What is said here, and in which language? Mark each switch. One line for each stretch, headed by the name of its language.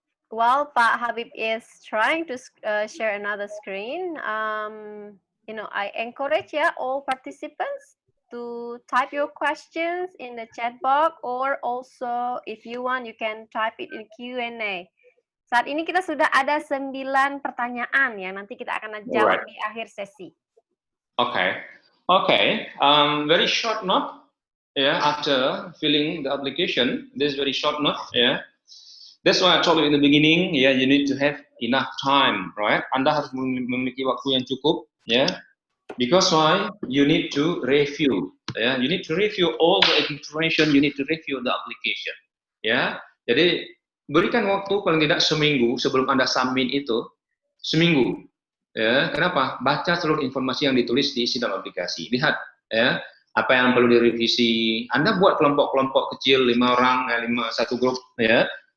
English: While Pak Habib is trying to share another screen, I encourage all participants to type your questions in the chat box, or also if you want, you can type it in Q&A.
Indonesian: Saat ini kita sudah ada 9 pertanyaan yang nanti kita akan jawab di akhir sesi.
English: Okay. Very short note. Yeah, after filling the application, this very short note. Yeah. That's why I told you in the beginning, yeah, you need to have enough time, right?
Indonesian: Anda harus memiliki waktu yang cukup, ya. Yeah?
English: Because why? You need to review, ya. Yeah? You need to review all the information, you need to review the application, ya. Yeah?
Indonesian: Jadi berikan waktu paling tidak seminggu sebelum Anda submit itu, seminggu, ya. Yeah? Kenapa? Baca seluruh informasi yang ditulis diisi dalam aplikasi. Lihat, ya. Yeah? Apa yang perlu direvisi. Anda buat kelompok-kelompok kecil, 5 orang, 1 grup, ya.